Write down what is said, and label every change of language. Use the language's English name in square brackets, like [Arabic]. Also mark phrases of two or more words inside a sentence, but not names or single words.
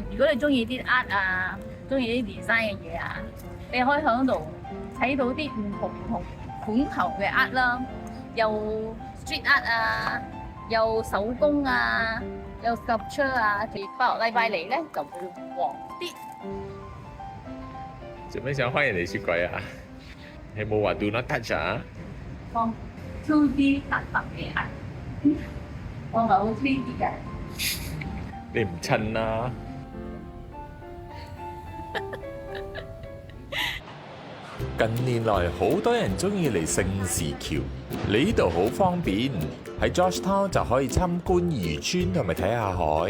[Cantonese] 如果你中意啲 art 啊，中意啲 design 嘅嘢啊，你可以喺度睇到啲唔同款頭嘅 art 啦，有 [English] street art [Cantonese] 啊，有手工啊，有 sculpture 啊。拜六禮拜嚟咧就會旺啲。做咩想開人哋雪櫃啊？你冇話 [English] do not touch [Cantonese] 啊？放 2D 特特嘅 art， 我咪好 3D 嘅。你唔襯啦。近年來好多人中意嚟聖士橋，嚟呢度好方便，喺 Georgetown 就可以參觀漁村同埋睇下海。